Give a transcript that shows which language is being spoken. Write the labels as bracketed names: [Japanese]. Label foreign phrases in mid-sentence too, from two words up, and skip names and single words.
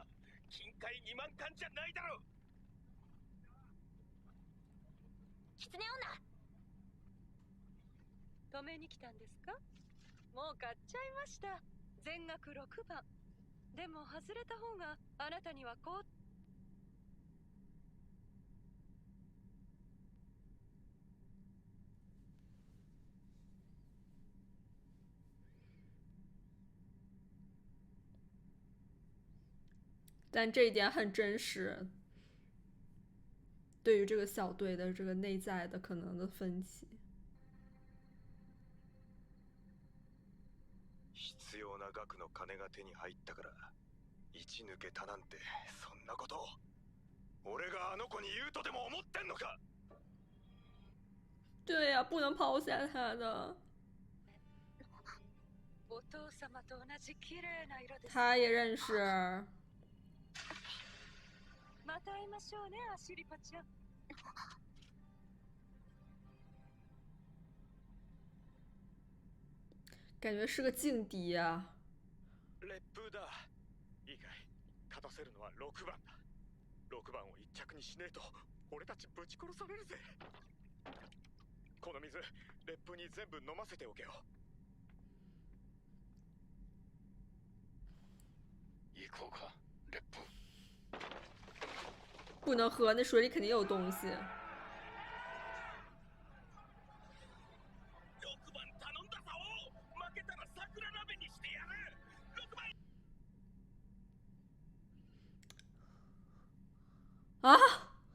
[Japanese] 金塊2万貫じゃないだろ。 [Chinese] 狐女。 [Japanese] 止めに来たんですか？もう買っちゃいました。全額6番。でも外れた方があなたにはこう。 [Chinese] 但这一点很真实，对于这个小队的这个内在的可能的分歧。 [Japanese] 必要な額の金が手に入ったから一抜けたなんて、そんなこと俺があの子に言うとでも思ってんのか？ [Chinese] 对呀、不能抛下他的。 [Japanese] お父様と同じ綺麗な色です。 [Chinese] 他也认识。 [Japanese] また会いましょうね、アシュリパちゃん。 [Chinese] 感觉是个劲敌啊。 [Japanese] 烈風だ。いいかい、勝たせるのは6番だ。6番を1着にしねえと俺たちぶち殺されるぜ。この水烈風に全部飲ませておけよ。行こうか、烈風。 [Chinese] 不能喝，那水里肯定有东西。 [Japanese] 6 番頼んだぞ。負けたら桜鍋にしてやる。6番。 [Chinese] 啊！